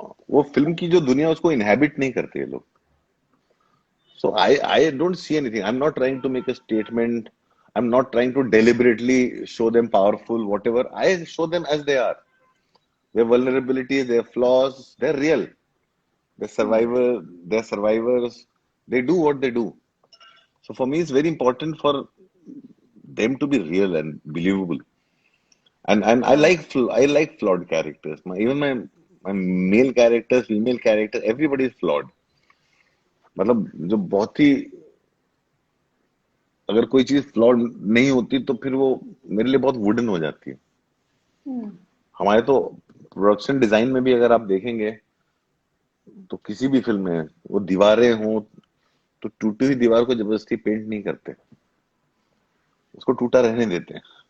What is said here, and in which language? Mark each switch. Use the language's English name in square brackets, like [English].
[Hindi] वो फिल्म की जो दुनिया उसको इनहेबिट नहीं करते ये लोग। [English] So I don't see anything, I am not trying to make a statement, I am not trying to deliberately show them powerful, whatever, I show them as they are, their vulnerabilities, their flaws, they're real. They're survivor, they're survivors. They do what they do. So for me, it's very important for them to be real and believable. And I yeah, like I like flawed characters. My male characters, female characters, everybody is flawed. [Hindi] मतलब जो बहुत ही, अगर कोई चीज flawed नहीं होती तो फिर वो मेरे लिए बहुत वुडन हो जाती है। हमारे तो प्रोडक्शन डिजाइन में भी अगर आप देखेंगे तो किसी भी फिल्म में वो दीवारें हों तो टूटी हुई दीवार को जबरदस्ती पेंट नहीं करते, उसको टूटा रहने देते हैं।